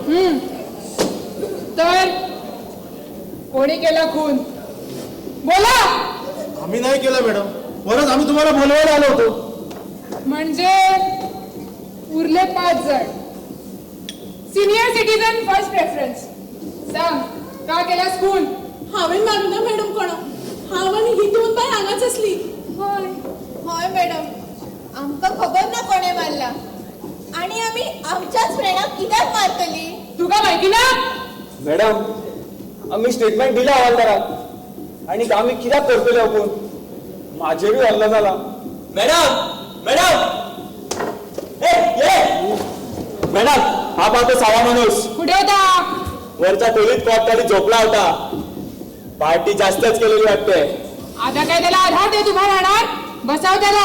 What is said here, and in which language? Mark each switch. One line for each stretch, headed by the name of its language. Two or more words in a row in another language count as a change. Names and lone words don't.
Marathi: तर कोणी केला खून बोला आम्ही नाही केलं मॅडम परत आम्ही तुम्हाला बोलवायला आलो होतो म्हणजे उरले 5 जण
English: senior citizen first preference
Marathi: सांग का केलास खून
Konkani: हांवें मारना मॅडम कोण हांव आनी ही 2 बाय हांगाच असली
Marathi: होय
Konkani: हय मॅडम आमकां खबर ना कोणे मारला आणि आम्ही आमच्याच फ्रेंडाक कित्याक मारतली तुका माहिती ना मॅडम आम्ही स्टेटमेंट दिला हवालदाराक आणि आम्ही कित्याक करतले आपण माझेरूय हल्ला झाला मॅडम मॅडम मॅडम
Marathi: हा पाहतो सावा माणूस कुठे होता वरच्या खोलीत कॉट खाली झोपला होता पार्टी जास्तच केलेली वाटते आता काय त्याला आधार देत उभा राहणार बसाव त्याला